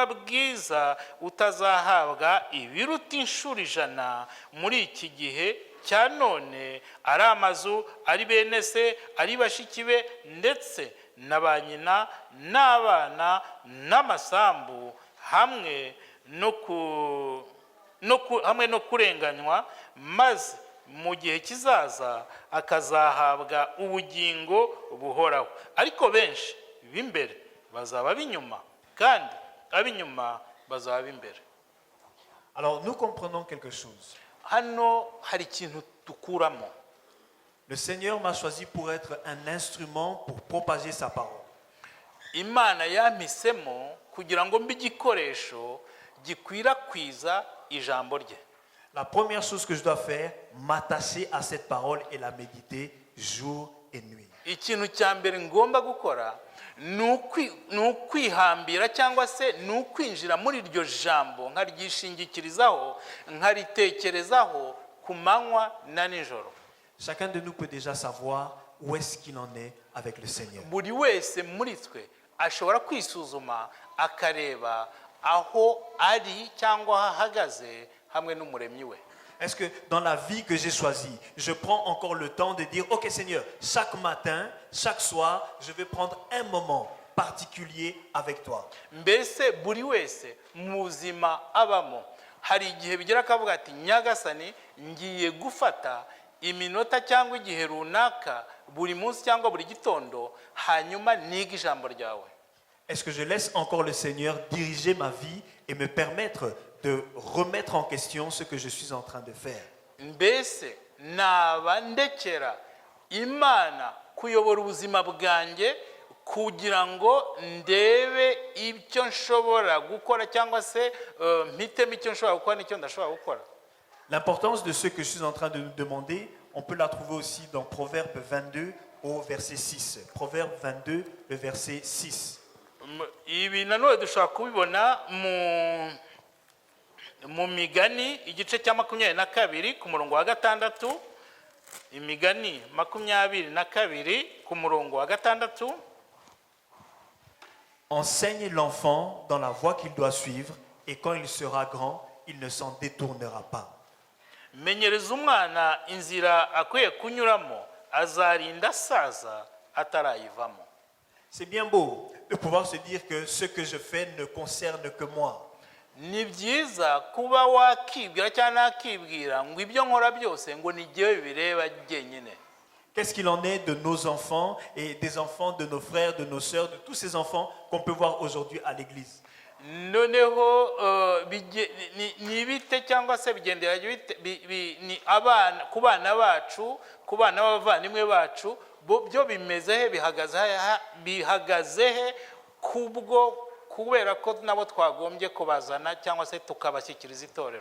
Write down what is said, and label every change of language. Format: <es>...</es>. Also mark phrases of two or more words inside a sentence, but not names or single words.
<rw>bwiza utazahabwa ibiruta inshuro 100 muri iki gihe cya none, ari amazu, ari bene se, ari bashiki be ndetse na ba nyina n'abana n'amasambu hamwe no kurenganywa, maze mu gihe kizaza akazahabwa ubugingo buhoraho. Ariko benshi b'imbere bazaba b'inyuma kandi ab'inyuma bazaba b'imbere.</rw> <fr>Alors nous comprenons quelque chose.</fr> <rw>Hano hari ikintu dukuramo.</rw> <fr>Le Seigneur m'a choisi pour être un instrument pour propager sa parole.</fr> <rw>Imana yampisemo kugira ngo mbe igikoresho gikwirakwiza ijambo rye.</rw> <fr>La première chose que je dois faire, m'attacher à cette parole et la méditer jour et nuit.</fr> <rw>Ikintu cya mbere ngomba gukora ni ukwihambira cyangwa se ni ukwinjira muri iryo jambo nkaryishingikirizaho nkaritekerezaho ku manywa na nijoro.</rw> <fr>Chacun de nous peut déjà savoir où est-ce qu'il en est avec le Seigneur.</fr> <rw>Buri wese muri twe ashobora kwisuzuma akareba aho ari cyangwa ahagaze hamwe n'umuremyi we.</rw> <fr>Est-ce que dans la vie que j'ai choisie, je prends encore le temps de dire, ok Seigneur, chaque matin, chaque soir, je vais prendre un moment particulier avec toi.</fr> <rw>Mbese buri wese muzima abamo hari igihe bigira akavuga ati nyagasani ngiye gufata iminota cyangwa igihe runaka buri munsi cyangwa buri gitondo hanyuma niga ijambo ryawe.</rw> <fr>Est-ce que je laisse encore le Seigneur diriger ma vie et me permettre de remettre en question ce que je suis en train de faire?</fr> <rw>Mbese naba ndekera Imana kuyobora ubuzima bwanjye kugira ngo ndebe icyo nshobora gukora cyangwa se mpitemo icyo nshobora gukora n'icyo ndashobora gukora?</rw> <fr>L'importance de ce que je suis en train de nous demander, on peut la trouver aussi dans Proverbe 22 au verset 6. Proverbe 22, le verset 6.</fr> <rw>Ibi nanone dushobora kubibona mu migani igice cya 22 ku murongo wa 6. Imigani 22 ku murongo wa 6.</rw> <fr>Enseigne l'enfant dans la voie qu'il doit suivre, et quand il sera grand, il ne s'en détournera pas.</fr> <rw>Menyereza umwana inzira akwiye kunyuramo azarinda asaza atarayivamo.</rw> <fr>C'est bien beau de pouvoir se dire que ce que je fais ne concerne que moi.</fr> <rw>Ni byiza kuba wakibwira cyangwa nakibwira ngo ibyo nkora byose ngo ni jyewe bireba jyenyine.</rw> <fr>Qu'est-ce qu'il en est de nos enfants et des enfants de nos frères, de nos sœurs, de tous ces enfants qu'on peut voir aujourd'hui à l'église?</fr> <rw>Noneho ni bite cyangwa se bigendera ni abana ku bana bacu ku bana b'abavandimwe bacu byo bimeze he bihagaze he kubera ko nabo twagombye kubazana cyangwa se tukabashyikiriza itorero?</rw>